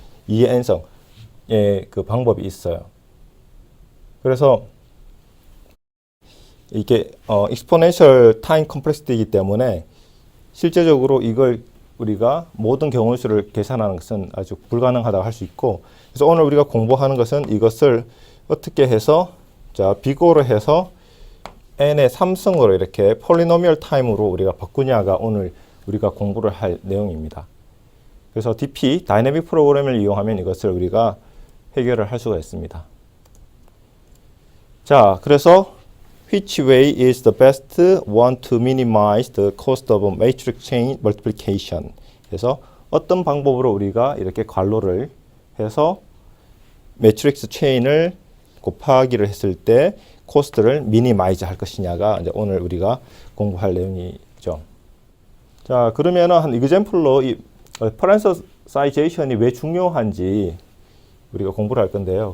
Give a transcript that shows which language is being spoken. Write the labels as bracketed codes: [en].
[ko] 2의 n성의 그 방법이 있어요. 그래서 이게 exponential time complexity이기 때문에 실제적으로 이걸 우리가 모든 경우의 수를 계산하는 것은 아주 불가능하다고 할 수 있고 그래서 오늘 우리가 공부하는 것은 이것을 어떻게 해서 자 비교를 해서 n의 3승으로 이렇게 폴리노미얼 타임으로 우리가 바꾸냐가 오늘 우리가 공부를 할 내용입니다. 그래서 DP, 다이내믹 프로그램을 이용하면 이것을 우리가 해결을 할 수가 있습니다. 자, 그래서 [en] which way is the best one to minimize the cost of matrix chain multiplication. [ko] 그래서 어떤 방법으로 우리가 이렇게 괄호를 해서 매트릭스 체인을 곱하기를 했을 때 코스트를 미니마이즈 할 것이냐가 이제 오늘 우리가 공부할 내용이죠. 자, 그러면은 한 example로 이 parameterization이 왜 중요한지 우리가 공부를 할 건데요.